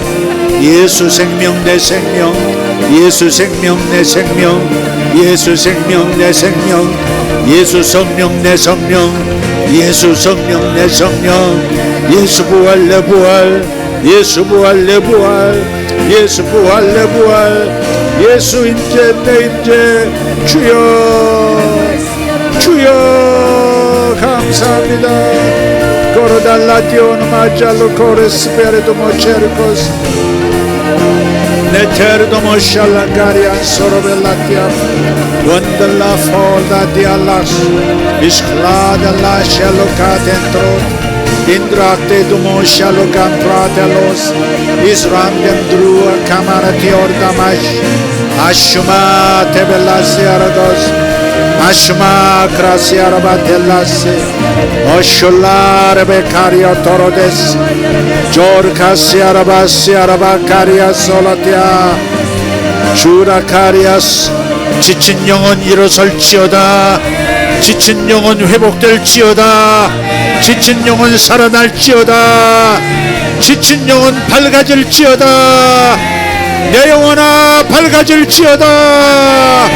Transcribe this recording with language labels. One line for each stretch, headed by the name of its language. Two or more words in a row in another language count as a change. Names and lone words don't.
Korean: 예수 생명 내 생명, 예수 생명 내 생명, 예수 생명 내 생명, 예수 성령 내 성령, 예수 성령 내 성령, 예수 부활 내 부활, 예수 부활 내 부활, 예수 부활 내 부활, 예수 임재 내 임재. 주여, 주여 감사합니다. Corodallation macello core spirito mocercos Neterdo moshalla garian sorobellatia Wandella folda di allas Isclada la scello catentro Indrate do moshallo cantratelos Israndem drua camarati ordamash Ashuma tebellassi aragos Ashma gracia rabatellasse Oshullare becaria torodes Jorcasia rabassia rabacaria solatia 주라카리아스. 지친 영혼 일어설지어다. 지친 영혼 회복될지어다. 지친 영혼 살아날지어다. 지친 영혼 밝아질지어다. 내 영혼아 밝아질지어다.